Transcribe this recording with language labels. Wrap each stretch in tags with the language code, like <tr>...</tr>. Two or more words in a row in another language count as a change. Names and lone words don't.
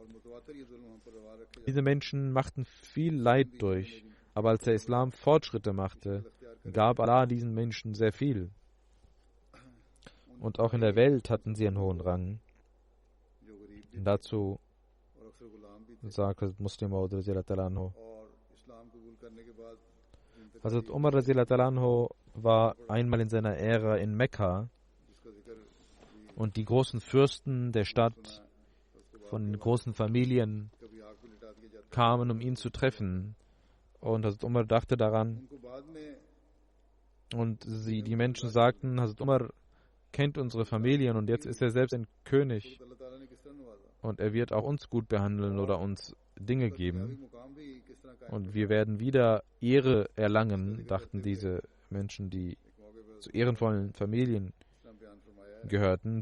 <de>Diese Menschen machten viel Leid durch, aber als der Islam Fortschritte machte, gab Allah diesen Menschen sehr viel. Und auch in der Welt hatten sie einen hohen Rang. Dazu sagt Muslim Maud</de> <ar>رضي الله عنه,</ar> <de>Hazrat Umar</de> <ar>رضي الله عنه</ar> <de>war einmal in seiner Ära in Mekka und die großen Fürsten der Stadt von den großen Familien kamen, um ihn zu treffen. Und Hazrat Umar dachte daran und die Menschen sagten, Hazrat Umar kennt unsere Familien und jetzt ist er selbst ein König und er wird auch uns gut behandeln oder uns Dinge geben und wir werden wieder Ehre erlangen, dachten diese Menschen, die zu ehrenvollen Familien gehörten.</de>